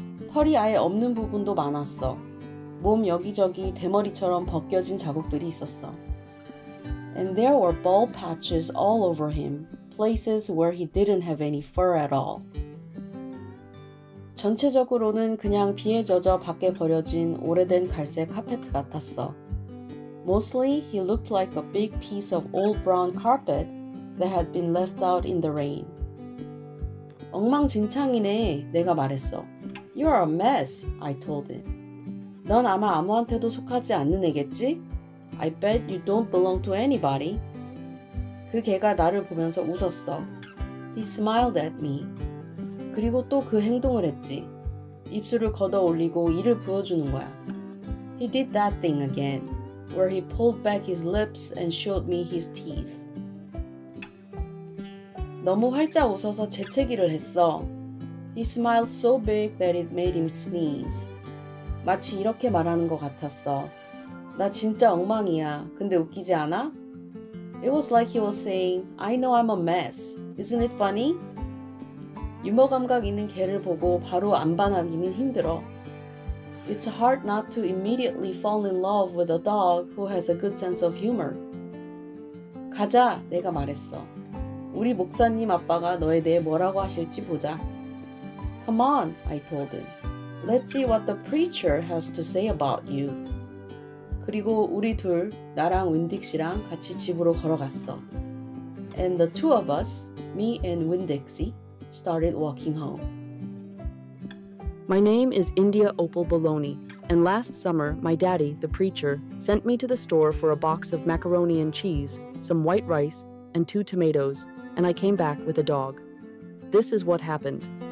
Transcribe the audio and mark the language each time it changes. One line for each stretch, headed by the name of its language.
Korean: 털이 아예 없는 부분도 많았어. 몸 여기저기 대머리처럼 벗겨진 자국들이 있었어.
English: And there were bald patches all over him, places where he didn't have any fur at all.
Korean: 전체적으로는 그냥 비에 젖어 밖에 버려진 오래된 갈색 카페트 같았어.
English: Mostly he looked like a big piece of old brown carpet that had been left out in the rain.
Korean: 엉망진창이네, 내가 말했어.
English: You're a mess, I told him.
Korean: 넌 아마 아무한테도 속하지 않는 애겠지?
English: I bet you don't belong to anybody.
Korean: 그 개가 나를 보면서 웃었어.
English: He smiled at me.
Korean: 그리고 또 그 행동을 했지. 입술을 걷어 올리고 이를 부어주는 거야.
English: He did that thing again, where he pulled back his lips and showed me his teeth.
Korean: 너무 활짝 웃어서 재채기를 했어.
English: He smiled so big that it made him sneeze.
Korean: 마치 이렇게 말하는 것 같았어. 나 진짜 엉망이야. 근데 웃기지 않아?
English: It was like he was saying, I know I'm a mess. Isn't it funny?
Korean: 유머 감각 있는 개를 보고 바로 안 반하기는 힘들어.
English: It's hard not to immediately fall in love with a dog who has a good sense of humor.
Korean: 가자, 내가 말했어. 우리 목사님 아빠가 너에 대해 뭐라고 하실지 보자.
English: Come on, I told him. Let's see what the preacher has to say about you.
Korean: 그리고 우리 둘, 나랑 윈딕시랑 같이 집으로 걸어갔어.
English: And the two of us, me and Winn-Dixie, started walking home. My name is India Opal Bologna, and last summer my daddy, the preacher, sent me to the store for a box of macaroni and cheese, some white rice, and 2 tomatoes, and I came back with a dog. This is what happened.